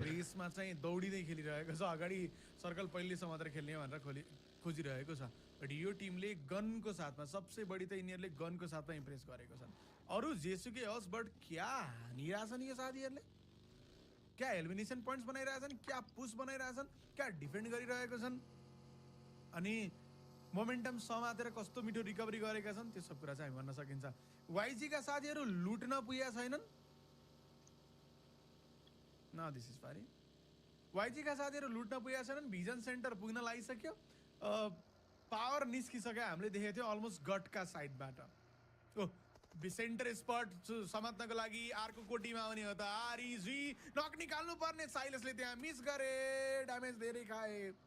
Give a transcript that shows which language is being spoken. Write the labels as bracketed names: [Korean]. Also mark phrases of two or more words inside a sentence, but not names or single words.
[Nepali] रेसमा चाहिँ दौडिँदै खेलिरहेको छ अगाडि सर्कल पहिलेसम्म मात्र खेल्ने भनेर खोजिरहेको छ बट यो टिमले गनको साथमा सबसे बढी त यिनीहरूले गनको साथमा इम्प्रेस गरेको छन् अरू जेसुकै होस् बट क्या हानिरहेछन् यो साथीहरूले क्या [English] elimination points [Nepali] बनाइरहेछन् क्या पुस बनाइरहेछन् क्या डिफेन्ड गरिरहेको छन् अनि मोमेन्टम समातेर कस्तो मिठो रिकभरी गरेका छन् त्यो सब कुरा चाहिँ हामी भन्न सकिन्छ YG का साथीहरू लुट्न पुगेका छैनन् न [English] this is [Nepali] फारी YG का साथीहरू लुट्न पुगेका छैनन् [English] vision center [Nepali] पुग्न लागिसक्यो पावर निस्किसक्यो हामीले देखेको थियो अलमोस्ट गटका साइडबाट [English] center spot [Nepali] समात्नको लागि अर्को कोटीमा आउने हो त REG नक निकाल्नु पर्ने साइलसले त्यहाँ मिस गरे ड्यामेज धेरै खाए